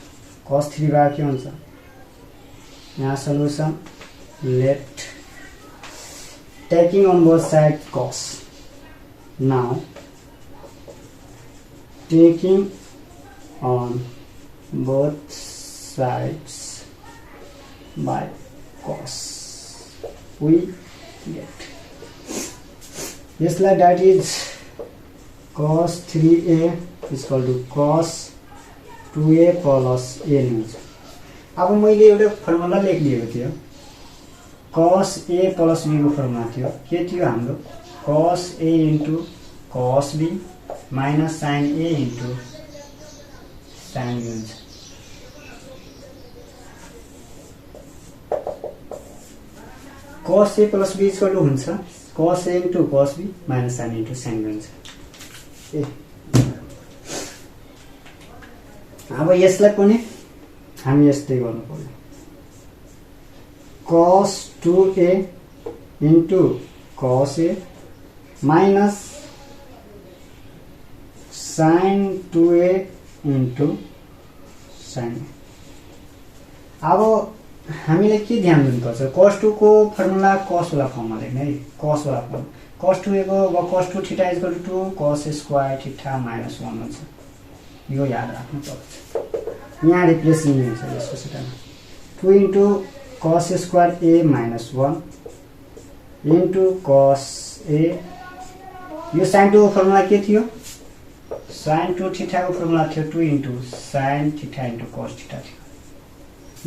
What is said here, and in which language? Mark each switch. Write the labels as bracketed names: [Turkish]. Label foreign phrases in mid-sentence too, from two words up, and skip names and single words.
[Nepali] cos 3 बराबर के हुन्छ? यहाँ [English] solution let taking on both sides cos. Now taking on both sides by cos we get यसलाई that is cos 3a is equal to cos 2a plus a हुन्छ। [Nepali] अब मैले एउटा फर्मुला लेखिदिएको थियो [English] cos a plus b [Nepali] को फर्मुला थियो के थियो हाम्रो? [English] cos a into cos b minus sin a into sin b हुन्छ। cos a plus b equal to हुन्छ cos a into cos b minus sin into sin b हुन्छ। [Nepali] अब यसलाई पनि हामी यस्तै गर्नु पर्यो। [English] cos 2a into cos a minus sin 2a into sin a। [Nepali] अब हामीले के ध्यान दिनुपर्छ? cos 2 को फर्मुला cos वाला फर्ममा लेख्ने है, cos वाला फर्म। [English] cos 2a को cos 2 theta equal to 2 cos square theta minus 1 हुन्छ। [Nepali] यो याद राख्नु पर्छ। यहाँ रिप्लेस लिने हुन्छ यसको सिटामा [English] 2 into cos square a minus 1 into cos a. [Nepali] यो sin 2 को फर्मुला के थियो? [English] sin 2 theta [Nepali] को फर्मुला थियो [English] 2 into sin theta into cos theta [Nepali] थियो।